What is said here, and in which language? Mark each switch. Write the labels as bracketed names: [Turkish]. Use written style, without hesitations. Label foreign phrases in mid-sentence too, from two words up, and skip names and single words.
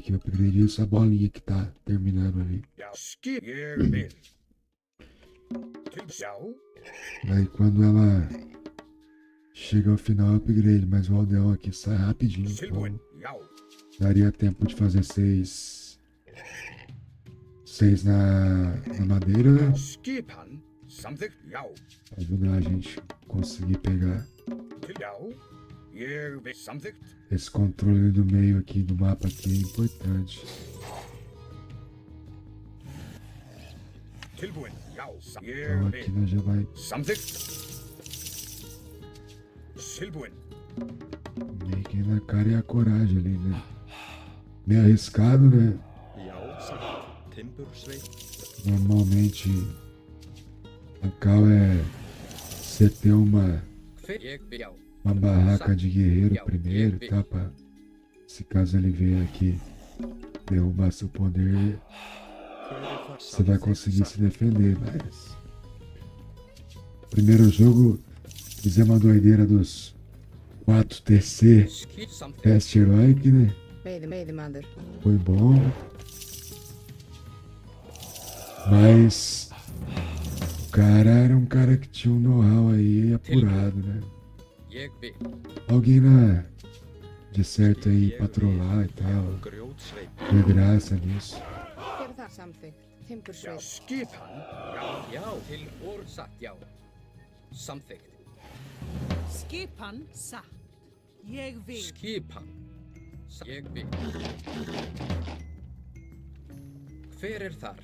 [Portuguese] O upgrade é essa bolinha que tá terminando ali. [Icelandic] Já. Ég vil. Já. [Portuguese] Aí quando ela chega ao final, é o upgrade, mas o Aldeão aqui sai rapidinho. [Icelandic] Tilbúin. [Portuguese] Então [Icelandic] Já. [Portuguese] daria tempo de fazer 6 na madeira, né? [Icelandic] Skipan. Samþykkt. Já. [Portuguese] Pra ajudar a gente a conseguir pegar [Icelandic] Já. Ég vil. Samþykkt. [Portuguese] esse controle do meio aqui do mapa aqui é importante. [Icelandic] Tilbúin. Já. [Portuguese] Então [Icelandic] Ég [Portuguese] aqui [Icelandic] vil. [Portuguese] nós já vai [Icelandic] Samþykkt. Tilbúin. [Portuguese] meio que na cara e a coragem ali, né? Meio arriscado, né? [Icelandic] Já. Sagt. Timbursveit. [Portuguese] Normalmente a cal é você ter uma [Icelandic] Ég vil. Já. [Portuguese] barraca de guerreiro primeiro, tá? Pra, se caso ele vier aqui derrubar seu poder, você vai conseguir se defender, mas primeiro jogo fizemos a doideira dos 4 TC [Icelandic] Samþykkt. [Portuguese] teste heróico, né? [Icelandic] Veiðimaður. [Portuguese] Foi bom, mas o cara era um cara que tinha um know-how aí apurado, né? [Icelandic] Ég vil. [Portuguese] Alguém de certo aí patrolar e tal, [Icelandic] Grjótsveit. [Portuguese] de graça nisso. [Icelandic] Gerðu það. Samþykkt. Já. Timbursveit. Skipan. Já. Já. Tilbúr satt. Já. Samþykkt. Skipan satt. Ég vil. Skipan. Ég vil. Hver er þar?